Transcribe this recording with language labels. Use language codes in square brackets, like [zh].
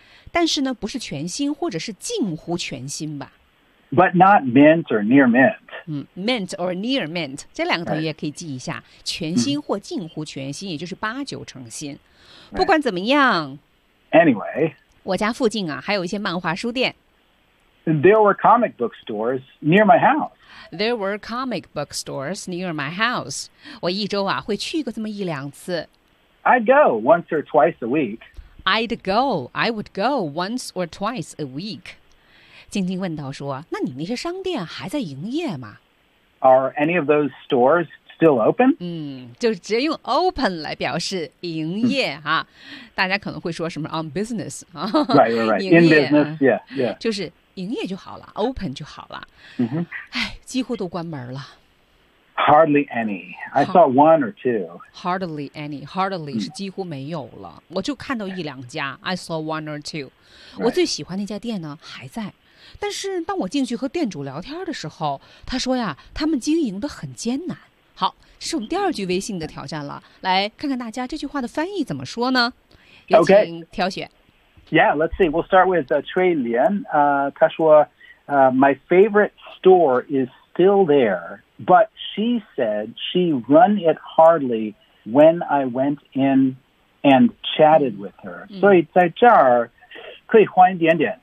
[zh] 但是呢，不是全新，或者是近乎全新吧。 [en] But not mint or near mint. [zh] 嗯 ， [en] mint or near mint [zh] 这两个短语也可以记一下， [en] right. [zh] 全新或近乎全新， [en] mm-hmm. [zh] 也就是八九成新。 [en] Right. [zh] 不管怎么样 [en] ，anyway， [zh] 我家附近啊，还有一些漫画书店。 [en] There were comic book stores near my house. There were comic book stores near my house. [zh] 我一周啊会去个这么一两次。 [en] I'd go once or twice a week. I'd go. I would go once or twice a week. [zh] 静静问道说，那你那些商店还在营业吗？ [en] Are any of those stores still open? [zh] 就直接用 open 来表示营业啊。大家可能会说什么 [en] on business. Right, right, right. In business, yeah, yeah. [zh] 就是营业就好了 ，open 就好了。嗯哼，哎，几乎都关门了。 [en] Hardly any. I saw one or two. Hardly any. Hardly、 [zh] mm. 是几乎没有了。我就看到一两家。 [en] I saw one or two.、 Right. [zh] 我最喜欢那家店呢还在，但是当我进去和店主聊天的时候，他说呀，他们经营得很艰难。好，这是我们第二句微信的挑战了。来看看大家这句话的翻译怎么说呢？也请挑选。 [en] Okay. Yeah, let's see. We'll start with Trey Lian. Kashua, my favorite store is still there, but she said she run it hardly when I went in and chatted with her.、 Mm. [zh] 所以在这儿可以换一点点。